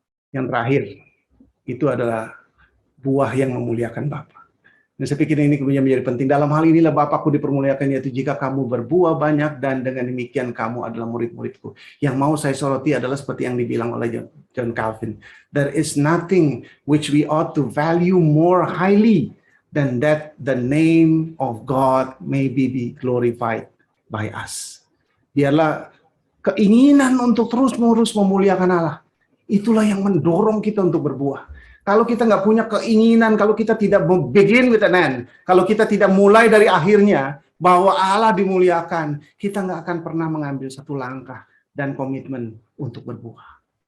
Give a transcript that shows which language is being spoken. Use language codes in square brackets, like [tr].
[id] Yang terakhir itu adalah buah yang memuliakan Bapa. Dan saya pikir ini kemudian menjadi penting. Dalam hal inilah Bapakku dipermuliakan, yaitu jika kamu berbuah banyak dan dengan demikian kamu adalah murid-muridku. Yang mau saya soroti adalah seperti yang dibilang oleh John Calvin. [en] There is nothing which we ought to value more highly than that the name of God may be glorified by us. Biarlah [id] keinginan untuk terus-menerus memuliakan Allah. Itulah yang mendorong kita untuk berbuah. Kalau kita nggak punya keinginan, kalau kita tidak [en] begin with an end, [id] kalau kita tidak mulai dari akhirnya, bahwa Allah dimuliakan, kita nggak akan pernah mengambil satu langkah dan komitmen untuk berbuah.